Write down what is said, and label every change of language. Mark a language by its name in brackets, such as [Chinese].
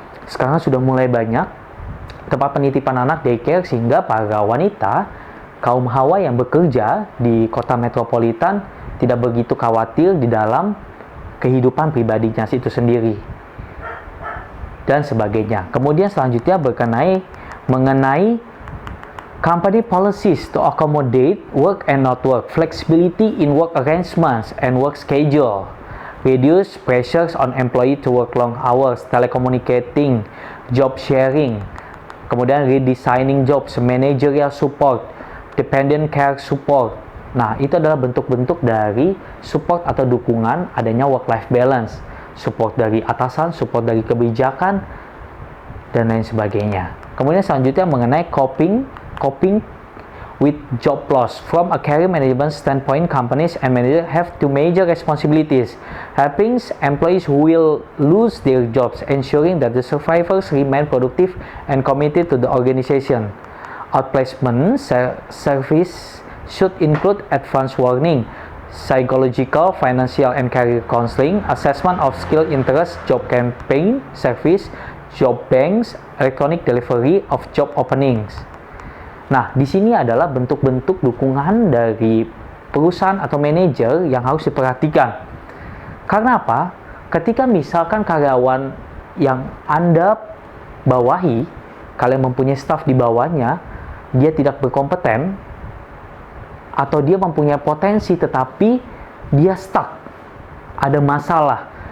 [Indonesian] Sekarang sudah mulai banyak tempat penitipan anak daycare, sehingga para wanita, kaum hawa yang bekerja di kota metropolitan tidak begitu khawatir di dalam kehidupan pribadinya itu sendiri, dan sebagainya. Kemudian selanjutnya mengenai [English] company policies to accommodate work and not work, flexibility in work arrangements and work schedule, reduce pressures on employee to work long hours, telecommunicating, job sharing, [Indonesian] kemudian [English] redesigning jobs, managerial support, dependent care support. [Indonesian] Nah, itu adalah bentuk-bentuk dari support atau dukungan adanya work-life balance. Support dari atasan, support dari kebijakan, dan lain sebagainya. Kemudian selanjutnya mengenai [English] coping with job loss. From a career management standpoint, companies and managers have two major responsibilities: helping employees who will lose their jobs, ensuring that the survivors remain productive and committed to the organization. Outplacement service should include advance warning, psychological, financial, and career counseling, assessment of skill interest, job campaign service, job banks, electronic delivery of job openings. [Indonesian] Nah, di sini adalah bentuk-bentuk dukungan dari perusahaan atau manajer yang harus diperhatikan. Karena apa? Ketika misalkan karyawan yang Anda bawahi, kalian mempunyai staf di bawahnya, dia tidak berkompeten, atau dia mempunyai potensi tetapi dia stuck, ada masalah.